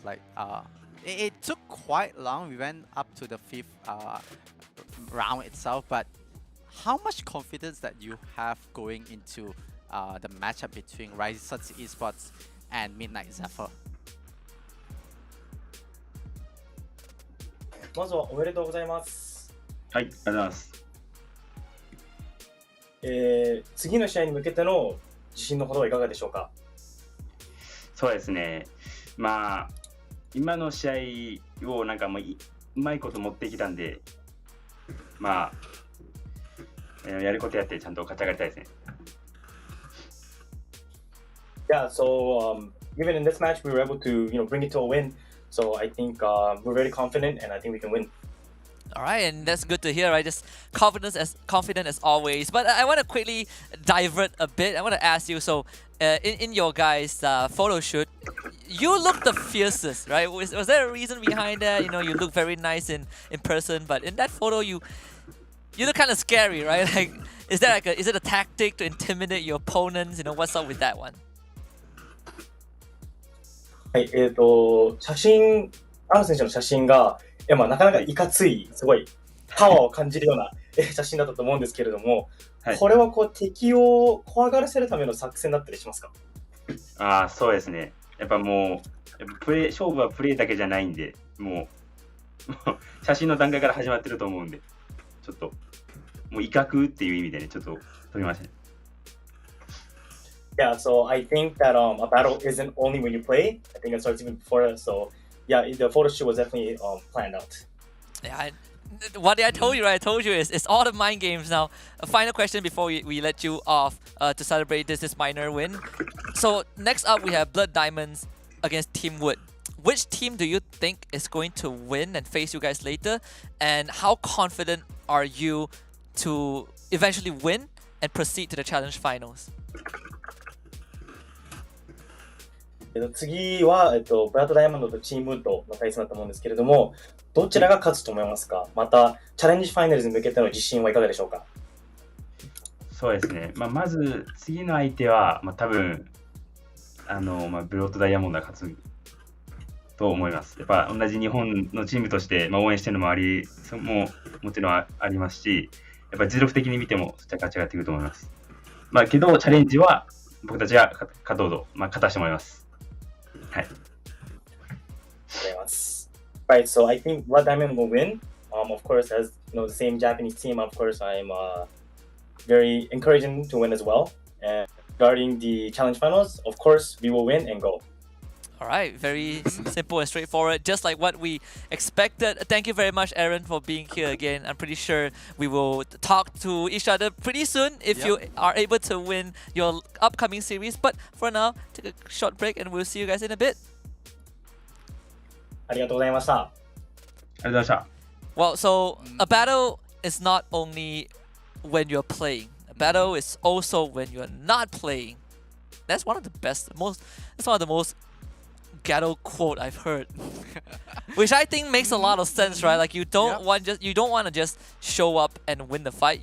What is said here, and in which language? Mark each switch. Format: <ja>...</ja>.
<en>Like, it took quite long. We went up to the 5th round itself. But how much confidence that you have going into the matchup between Rising Sun Esports and Midnight Zephyr?</en> <ja>まずはおめでとうございます。はい、ありがとうございます。次の試合に向けての自信のほどはいかがでしょうか。そうですね。まあ今の試合をなんかもううまいこと持ってきたんで、まあやることやってちゃんと勝ち上がりたいですね。</ja> <en>Yeah, so even in this match, we were able to bring it to a win. So I think we're very confident, and I think we can win. All right, and that's good to hear, right? Just confident as always. But I want to quickly divert a bit. I want to ask you. So, in your guys' photo shoot, you look the fiercest, right? Was there a reason behind that? You know, you look very nice in person, but in that photo, you look kind of scary, right? Like, is it a tactic to intimidate your opponents? You know, what's up with that one?</en> <ja>はい、写真、アン選手の写真が、なかなかいかつい、すごいパワーを感じるような写真だったと思うんですけれども、はい、これはこう敵を怖がらせるための作戦だったりしますか？そうですね。やっぱもう勝負はプレーだけじゃないんで、もう写真の段階から始まってると思うんで、ちょっともう威嚇っていう意味でね、ちょっと撮りましたね。</ja> <en>Yeah, so I think that a battle isn't only when you play. I think it starts even before that. So yeah, the photo shoot was definitely planned out. Yeah, what I told you, right? I told you it's all the mind games now. A final question before we let you off to celebrate this minor win. So next up we have Blood Diamonds against Team Wood. Which team do you think is going to win and face you guys later? And how confident are you to eventually win and proceed to the challenge finals?</en> <ja>次は、ブラッドダイヤモンドとチームウッドの対戦だと思うんですけれども、どちらが勝つと思いますか？また、チャレンジファイナルズに向けての自信はいかがでしょうか？そうですね。まず次の相手は、多分ブロッドダイヤモンドが勝つと思います。やっぱ同じ日本のチームとして、応援してるのももちろんありますし、やっぱ実力的に見てもそっちは勝ち上がってくると思います。けどチャレンジは僕たちが勝とうと、勝たせてもらいます。はい。</ja> <en>Right, so I think Blood Diamond will win. Of course, as the same Japanese team, of course, I'm very encouraging to win as well. And regarding the challenge finals, of course, we will win and go. All right, very simple and straightforward, just like what we expected. Thank you very much, Aaron, for being here again. I'm pretty sure we will talk to each other pretty soon if you are able to win your upcoming series. But for now, take a short break and we'll see you guys in a bit.</en> <ja>ありがとうございました。ありがとうございました。</ja> <en>Well, so a battle is not only when you're playing. A battle is also when you're not playing. That's one of the most ghetto quote I've heard, which I think makes a lot of sense, right? Like you don't want to just show up and win the fight.</en>